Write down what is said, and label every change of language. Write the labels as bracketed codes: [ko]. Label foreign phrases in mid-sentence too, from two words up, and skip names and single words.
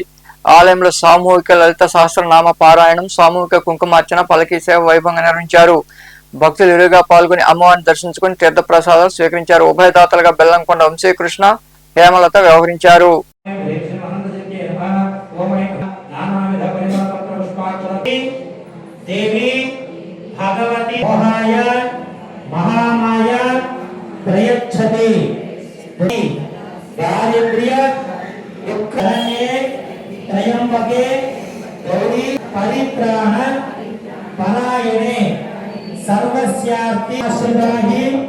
[te] ఆలయంలో సామూహిక లలిత సహస్రనామ పారాయణం, సామూహిక కుంకుమార్చన, పలకీ సేవ వైభవంగా నిర్వహించారు. భక్తులు ఇరువుగా పాల్గొని అమ్మవారిని దర్శించుకుని తీర్థ ప్రసాదాలు స్వీకరించారు. ఉభయదాతలుగా బెల్లంకొండ వంశీకృష్ణ, హేమలత వ్యవహరించారు. [sa] प्रयच्छति दारिद्र्य दुःखहरणे त्रयंबके गौरी परित्राण परायणे सर्वस्यार्थे आश्रिताहि